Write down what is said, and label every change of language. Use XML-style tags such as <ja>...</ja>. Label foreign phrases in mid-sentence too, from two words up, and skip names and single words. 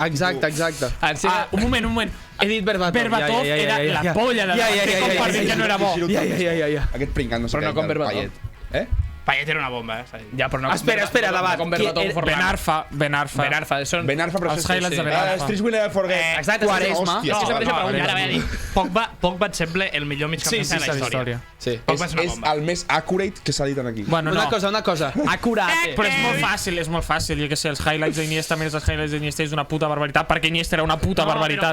<ca>Exacte. Un moment. He dit Berbatov. Berbatov era la polla de que no era bo. Ja. Aquest pringat no sé Però no què, com del Berbatov. Payet. Payet era una bomba, Ja, però no Espera, debat. Ben Arfa. Són... Ben Arfa, però Els highlights de Ben Arfa.</ca> <en>Streets will never forget.</en> <ca>Exacte, Quaresma. Hòstia, és la mateixa pregunta. Ara vaig dir, Pogba et sembla el millor migcampista de la història. Sí. Pogba és una És bomba. el més accurate que s'ha dit aquí. Bueno, no. Una cosa. Acurat. Però és molt fàcil. Jo què sé, els highlights d'Iniesta més els highlights d'Iniesta és una puta barbaritat, perquè Iniesta era una puta barbaritat.</ca>